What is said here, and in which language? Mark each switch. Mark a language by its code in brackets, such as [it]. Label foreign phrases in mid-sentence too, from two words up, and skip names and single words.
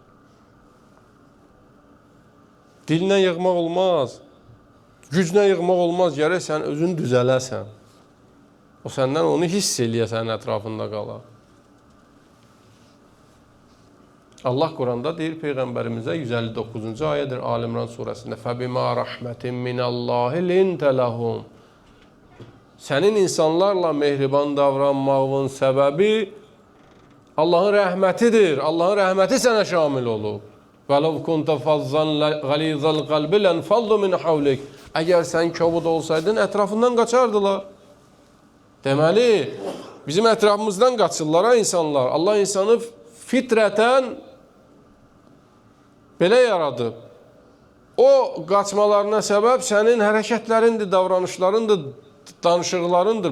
[az] Dilinə yığmaq olmaz. Gücünə yığmaq olmaz. Gərək sən özünü düzələsən. O səndən onu hiss eləyə sənin ətrafında qalar. Allah Quranda deyir Peyğəmbərimizə 159-cu ayədir Ali-İmran surəsində. [ar] فَبِمَا رَحْمَةٍ مِنَ اللّٰهِ لِنْتَ لَهُمْ [az] Sənin insanlarla mehriban davranmağın səbəbi Allahın rəhmətidir. Allahın rəhməti sənə şamil olub. [ar] وَلَوْ كُنْتَ فَضَّنْ غَلِيظَ الْقَلْبِ لَنْفَضُّ مِنْ حَوْلِكَ [az] Əgər sən kobud olsaydın, ətrafından qaçardılar. Deməli, bizim ətrafımızdan qaçırlar ha insanlar. Allah insanı fitrətən belə yaradıb. O qaçmalarına səbəb sənin hərəkətlərindir, davranışlarındır, danışıqlarındır.